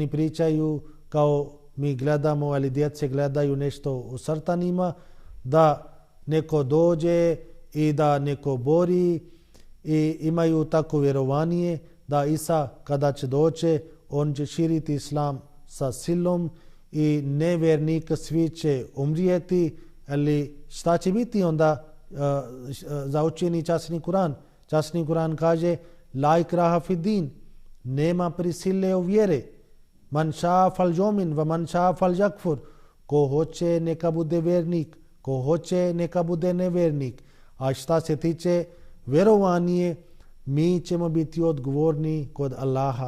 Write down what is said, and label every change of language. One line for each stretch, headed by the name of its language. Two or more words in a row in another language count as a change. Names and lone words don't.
Bosnian: pričaju kao mi gledamo, ali djece gledaju nešto u crtanima, da neko dođe i da neko bori i imaju tako vjerovanje da Isa kada će doći, on će širiti Islam sa silom i nevjernika svi će umrijeti, ali šta će biti onda za učeni časni Kur'an? Časni Kur'an kaže:
Arabic: la ikraha fid din,
Bosnian: nema prisile u vjere.
Arabic: Man ša fal jomin va man ša fal jakfur.
Bosnian: Ko hoće neka bude vjernik, ko hoće neka bude nevjernik. A šta se tiče vjerovanje, mi ćemo biti odgovorni kod Allaha.